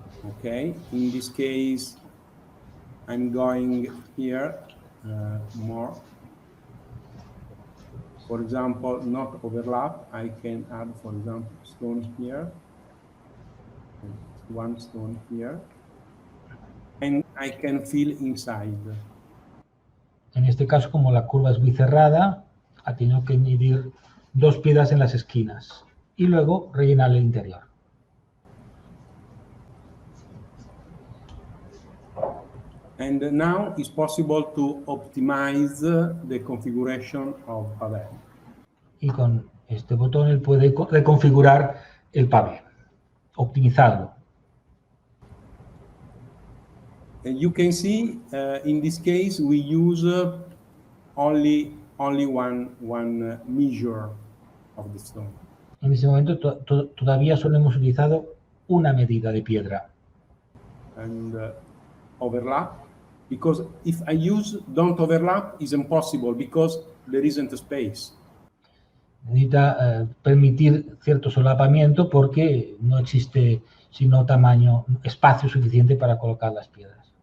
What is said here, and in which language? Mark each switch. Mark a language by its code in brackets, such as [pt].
[en] Okay, in this case, I'm going here more. For example, not overlap, I can add, for example, stone here, one stone here, and I can fill inside. [es] En este caso, como la curva es muy cerrada, ha tenido que añadir 2 piedras en las esquinas y luego rellenar el interior. [en] And now it's possible to optimize the configuration of pavé. [es] Y con este botón él puede reconfigurar el pavé, optimizarlo. [en] And you can see, in this case, we use only one measure of the stone. [es] En ese momento todavía solo hemos utilizado una medida de piedra. [en] And overlap, because if I use don't overlap, is impossible because there isn't a space. [es] Necesita permitir cierto solapamiento porque no existe sino espacio suficiente para colocar las piedras.